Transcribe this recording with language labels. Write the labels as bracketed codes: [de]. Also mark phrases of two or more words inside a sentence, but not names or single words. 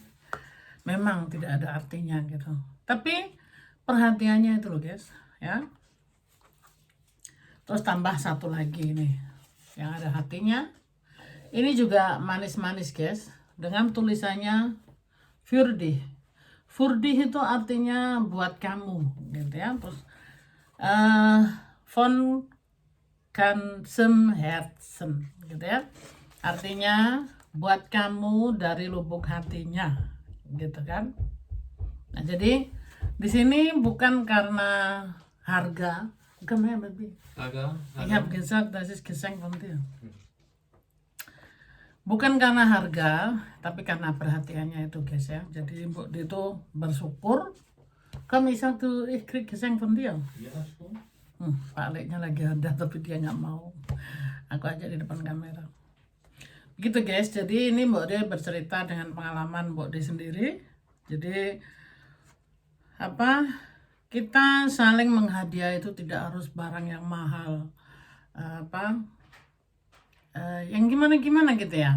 [id] Memang tidak ada artinya gitu. Tapi perhatiannya itu loh guys ya. Terus tambah satu lagi nih yang ada hatinya. Ini juga manis-manis guys, dengan tulisannya Furdi. Furdi itu artinya buat kamu gitu ya. Terus [de] von ganzem Herzen [id] gitu ya. Artinya buat kamu dari lubuk hatinya gitu kan. Nah, jadi di sini bukan karena harga, bukan ya baby. [de] Ich habe gesagt, das ist Geschenk von dir. [id] Bukan karena harga, tapi karena perhatiannya itu guys ya. Jadi Mbok De itu bersyukur. Kamu bisa tuh, [de] krieg Geschenk von dir. [id] Pak Leknya lagi ada tapi dia nggak mau. Aku aja di depan kamera. Begitu guys. Jadi ini Mbok De bercerita dengan pengalaman Mbok De sendiri. Jadi kita saling menghadiah itu tidak harus barang yang mahal, yang gimana gitu ya.